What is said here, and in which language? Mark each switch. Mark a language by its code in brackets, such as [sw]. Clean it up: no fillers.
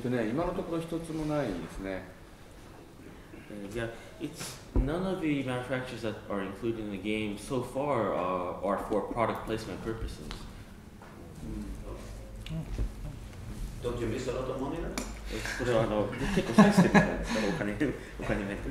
[ja] 今のところ一つもないですね。 [en] Yeah, it's none of the manufacturers that are included in the game so far are for product placement purposes. Don't you miss a lot of money then? [ja] これは結構センシティブなんですか、お金面。